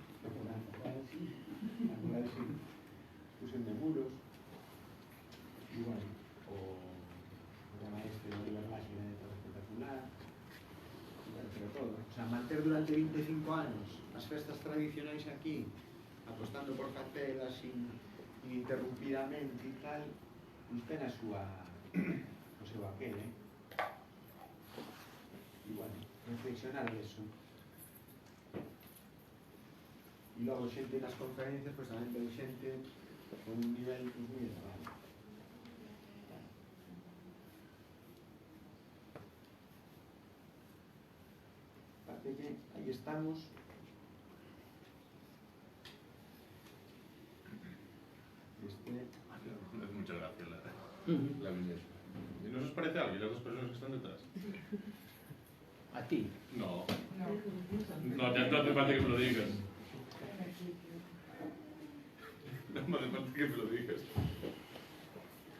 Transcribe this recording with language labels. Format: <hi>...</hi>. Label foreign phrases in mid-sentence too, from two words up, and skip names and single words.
<gl>pusen de muros e bueno, o tema este de Oliver Laxe é todo espectacular, pero todo,</gl> <es>o sea,</es> <gl>manter durante 25 anos as festas tradicionais aquí, apostando por cartelas ininterrumpidamente e tal, pues ten a súa o seu aquel, e bueno, reflexionar eso. E logo xente nas conferencias, pois tamén ten xente con un nivel pues, moi elevado. Parece que aí estamos.</gl> <es>Muchas gracias la viñeta. ¿Y no os parece algo? ¿Y las dos personas que están detrás? A ti. No. No, ya no hace falta que me lo digas. No me hace falta que me lo digas.</es>